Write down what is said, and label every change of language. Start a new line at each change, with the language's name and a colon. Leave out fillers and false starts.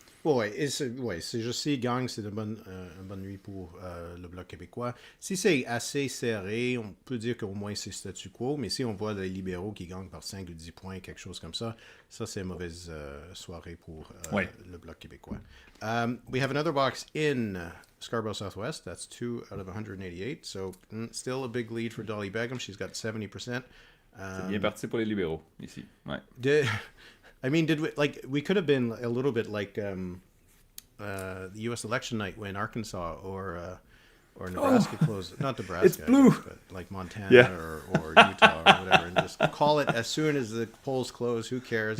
French: Ouais, c'est juste si gang, c'est une bonne nuit pour le Bloc québécois. Si c'est assez serré, on peut dire qu'au moins c'est statu quo, mais si on voit des libéraux qui gagnent par 5 ou 10 points, quelque chose comme ça c'est une mauvaise soirée pour le Bloc québécois.
English: We have another box in Scarborough Southwest. That's 2 out of 188, so still a big lead for Dolly Begum. She's got 70%.
French: C'est bien parti pour les libéraux, ici. Ouais.
English: I mean, we could have been a little bit like the U.S. election night when Arkansas or Nebraska closed, not Nebraska, It's blue. but like Montana or Utah or whatever, and just call it as soon as the polls close. Who cares?